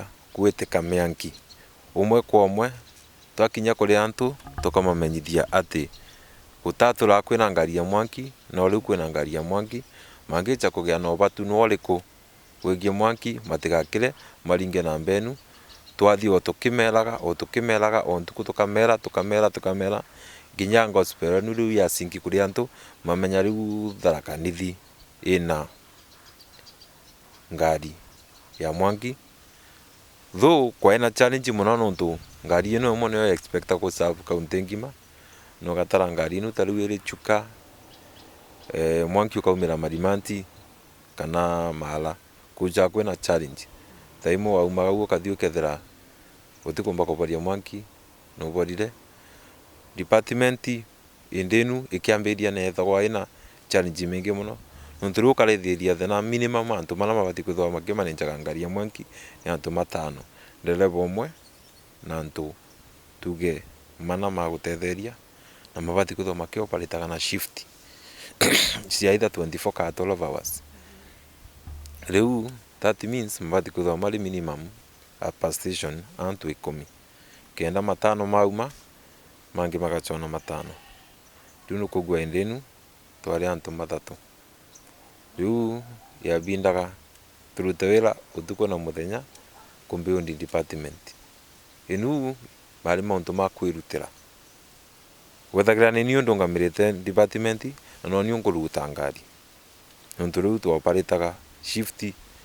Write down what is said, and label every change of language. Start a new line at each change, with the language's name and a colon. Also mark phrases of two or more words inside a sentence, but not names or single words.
Meru: gwitika mianki umwe kwa umwe twakinya kuri antu tukamamenyithia ati gutatura kwina ngari ya mwanki no riu kwina ngari ya mwanki mangicha kugia na ubatu no riku wigie mwanki matigakire maringe na mbenu twathi o tukimeraga o ntuku tukamera ginya gospel nu riu ya sinki kuri antu mamenya riu Tharaka-Nithi ina ngari ya mwanki though kwa ina challenge muno nontu ngari ino mo no expect ko serve kaunti ngima no gatara ngari ino taru iri chuka mwanki ukaumira Marimanti kana Mala kuja kwena challenge taimo waumaga ukathio kethera utikumba kuboria mwanki no borire department indenu ikiambiria na ethagwa ina challenge mingi muno nontu ukarethiria thena minimum antu mala mabati kwithwa makimanenjaga ngari ya mwanki ya antu matano ndereva umwe na antu tuge mana magutetheria na mabati kwithwa makioperataga na shift cia either 24 ka 12 hours. Riu
English: that means
Meru: mabati kwithwa mari
English: minimum per station
Meru: antu 10 kenda matano mauma mangi magachona matano riu nukugwa endenu twari antu mathatu riu yabindaga turute wira utuko na muthenya kumbiundi department inu mari mauntu ma kwirutira wethagira ni niu ndungamirite department no niu nguruta ngari nontu riu twaparitaga shift